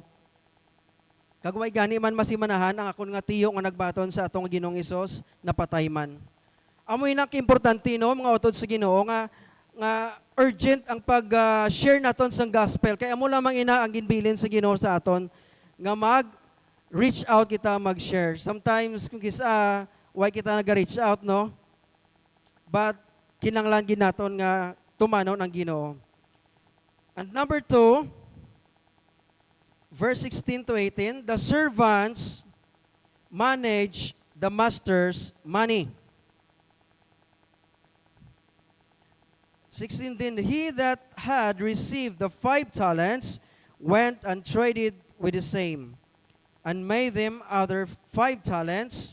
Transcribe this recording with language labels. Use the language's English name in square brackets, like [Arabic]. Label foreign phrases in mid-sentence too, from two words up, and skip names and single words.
[Hiligaynon] Kagway gani man masimanahan, ang akon nga tiyo nga nagbaton sa atong Ginoong Hesus, napatay man. Amoy importante no, mga utod sa Ginoo, nga urgent ang pag-share naton sang gospel. Kaya mo lamang ina ang ginbilin sa Ginoo sa aton, nga [English] reach out [Hiligaynon] kita, mag-share. Sometimes, kung why kita nag-reach out, no? But, kinanglan ginaton nga tumanon ang Ginoo. [English] And number 2, verse 16 to 18, the servants manage the master's money. 16 then, he that had received the 5 talents went and traded with the same, and made them other 5 talents.